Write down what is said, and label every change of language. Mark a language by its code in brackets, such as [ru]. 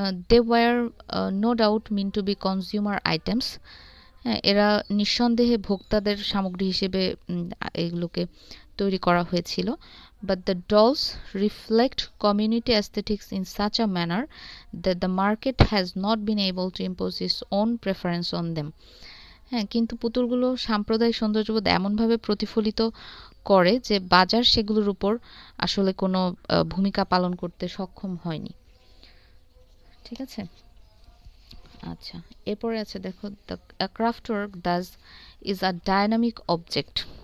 [en] they were no doubt mean to be consumer items, [bn] হ্যাঁ, এরা নিঃসন্দেহে ভোক্তাদের সামগ্রী হিসেবে এগুলোকে তৈরি করা হয়েছিল। [en] But the dolls reflect community aesthetics in such a manner that the market has not been able to impose its own preference on them. [bn] হ্যাঁ, কিন্তু পুতুলগুলো সাম্প্রদায়িক সৌন্দর্যবোধ এমনভাবে প্রতিফলিত করে যে বাজার সেগুলোর উপর আসলে কোনো ভূমিকা পালন করতে সক্ষম হয়নি। ঠিক আছে, আচ্ছা এরপরে আছে দেখো, [en] The craft work thus is a dynamic object.